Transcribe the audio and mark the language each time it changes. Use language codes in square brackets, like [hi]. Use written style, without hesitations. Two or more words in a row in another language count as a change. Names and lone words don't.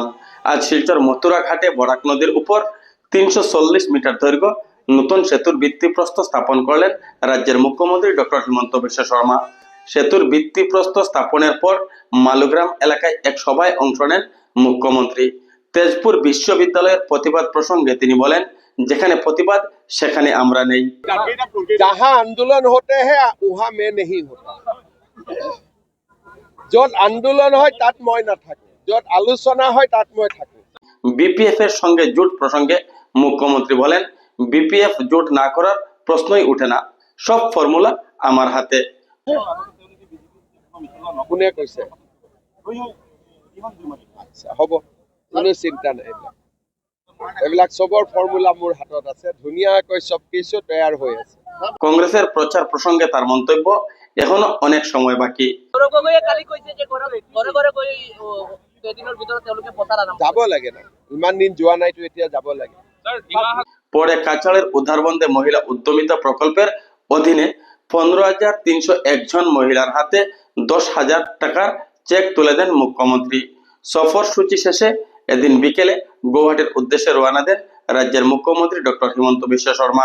[bn] আজ শিলচর মথুরা ঘাটে বরাক নদীর উপর 340 মিটার দৈর্ঘ্য নতুন সেতুর ভিত্তিপ্রস্তর স্থাপন করলেন রাজ্যের মুখ্যমন্ত্রী ডক্টর হিমন্ত বিশ্ব শর্মা। সেতুর ভিত্তিপ্রস্তর স্থাপনের পর মালুগ্রাম এলাকায় এক সভায় অংশ নেন মুখ্যমন্ত্রী। তেজপুর বিশ্ববিদ্যালয়ের প্রতিবাদ প্রসঙ্গে তিনি বলেন, যেখানে প্রতিবাদ সেখানে আমরা নেই। [hi] जहाँ आंदोलन होते हैं वहाँ मैं नहीं होता। [as] যত আন্দোলন হয় তাত মই নাথাকো, যত আলোচনা হয় তাত মই থাকো। [bn] বিপিএফ এর সঙ্গে জোট প্রসঙ্গে মুখ্যমন্ত্রী বলেন, বিপিএফ জোট না করার প্রশ্নই উঠে না, সব ফর্মুলা আমার হাতে। [as] কোনে কৈছে? আচ্ছা হ'ব, কোনো চিন্তা নাই। এইবিলাক সবৰ ফর্মুলা মোৰ হাতত আছে, ধুনীয়াকৈ সব কিছু তৈয়ার হৈ আছে। [bn] কংগ্রেসের প্রচার প্রসঙ্গে তার মন্তব্য, এখনো অনেক সময় বাকি। [as] যাব লাগে না, ইমান দিন যোৱা নাইতো, এতিয়া যাব লাগে। [bn] পরে কাছাড়ের উদ্ধারবন্দে মহিলা উদ্যমিতা প্রকল্পের অধীনে 15,301 জন মহিলার হাতে 10,000 টাকার চেক তুলে দেন মুখ্যমন্ত্রী। সফর সূচি শেষে এদিন বিকেলে গৌহাটির উদ্দেশ্যে রওনা দেন রাজ্যের মুখ্যমন্ত্রী ডক্টর হিমন্ত বিশ্ব শর্মা।